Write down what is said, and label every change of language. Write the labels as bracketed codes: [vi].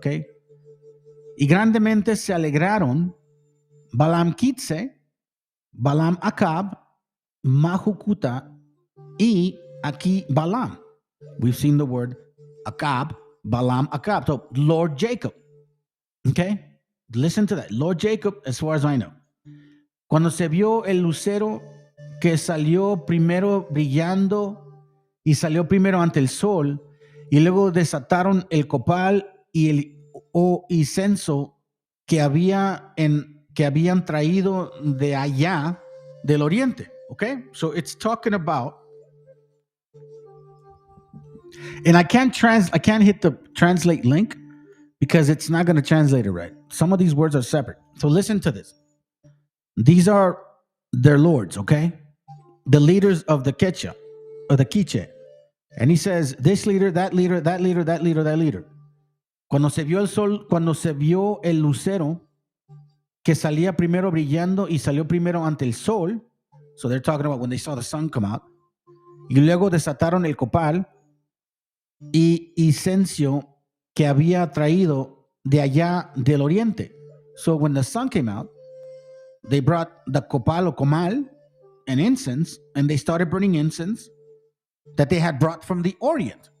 [es] Okay. Y grandemente se alegraron Balaam Kitse, Balaam Akab, Mahukuta, y aquí Balaam. [en] We've seen the word Akab, Balaam, Akab. So Lord Jacob. Okay? Listen to that. Lord Jacob, as far as I know. [es] Cuando se vio el lucero que salió primero brillando y salió primero ante el sol, y luego desataron el copal y el incienso que habían traído de allá del oriente. [en] Okay? So it's talking about, and I can't hit the translate link because it's not going to translate it right. Some of these words are separate. So listen to this. These are their lords, okay? The leaders of the Quechua, or the Quiche. And he says, this leader, that leader, that leader, that leader, that leader. [es] Cuando se vio el sol, cuando se vio el lucero que salía primero brillando y salió primero ante el sol. [en] So they're talking about when they saw the sun come out. [es] Y luego desataron el copal y incienso que había traído de allá del oriente. [en] So when the sun came out, they brought the copal or comal and incense, and they started burning incense that they had brought from the Orient.